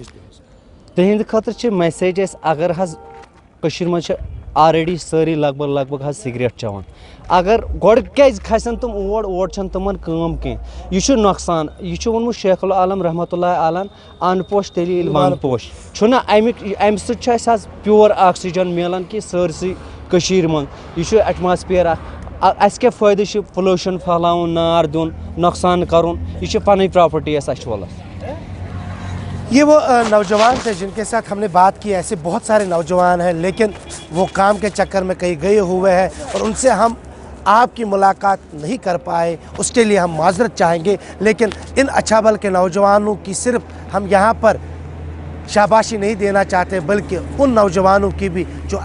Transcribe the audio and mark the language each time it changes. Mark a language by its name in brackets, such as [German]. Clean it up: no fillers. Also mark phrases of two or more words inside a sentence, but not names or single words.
[Kashmiri] تِہنٛدِ خٲطرٕ چھِ میسیج اَسہِ اگر حظ کٔشیٖر منٛز چھِ آلریڈی سٲری لگ بگ حظ سِگریٹ چٮ۪وان اگر گۄڈٕ کیازِ کھسن تِم اور چھنہٕ تِمن کٲم کینٛہہ یہِ چھُ نۄقصان یہِ چھُ ووٚنمُت شیخ العالم [Arabic] رحمتہ اللہ علیٰ [Kashmiri] ان پوش تیٚلہِ ییٚلہِ ون پوش چھُنہ امہِ سۭتۍ چھُ اَسہِ حظ [English] pure oxygen [Kashmiri] مِلان کہِ سٲرسٕے کٔشیٖرِ منٛز یہِ چھُ ایٹماسفیر اکھ اَسہِ کیٛاہ فٲیدٕ چھُ پُلوشن پھہلاوُن نار دیُن نۄقصان کرُن یہِ چھِ پنٕنۍ پراپرٹی اَسہِ اچھولس [Urdu] یہ وہ نوجوان تھے جن کے ساتھ ہم نے بات کی ایسے بہت سارے نوجوان ہیں لیکن وہ کام کے چکر میں کہیں گئے ہوئے ہیں اور ان سے ہم آپ کی ملاقات نہیں کر پائے اس کے لیے ہم معذرت چاہیں گے لیکن ان اچھابل کے نوجوانوں کی صرف ہم یہاں پر شاباشی نہیں دینا چاہتے بلکہ ان نوجوانوں کی بھی جو